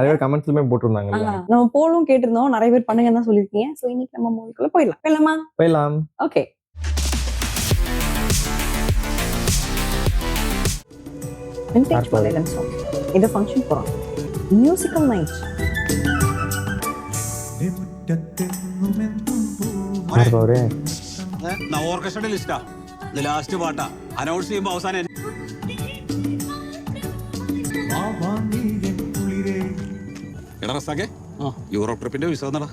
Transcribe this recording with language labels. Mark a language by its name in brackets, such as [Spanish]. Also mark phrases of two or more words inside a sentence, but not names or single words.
[Tamil] நிறைய கமெண்ட்ஸ்லயே போட்டுருந்தாங்க. நம்ம போலும் கேட்டிருந்தோம், நிறைய பேர் பண்ணுங்கன்னு தான் சொல்லிருக்கீங்க. சோ இன்னைக்கு நம்ம மூவிக்குள்ள போயிடலாம். ஓகே. இது ஃபங்க்ஷன் போறோம். [English] Musical night. [Malayalam] ഓർക്കസ്ട്രയുടെ ലിസ്റ്റാ. ഇത് ലാസ്റ്റ് പാട്ടാ. അനൗൺസ് ചെയ്യുമ്പോ അവസാനം എടാ റസാക്കെ, യൂറോപ്പ് ട്രിപ്പിന്റെ വിസ വന്നടാ.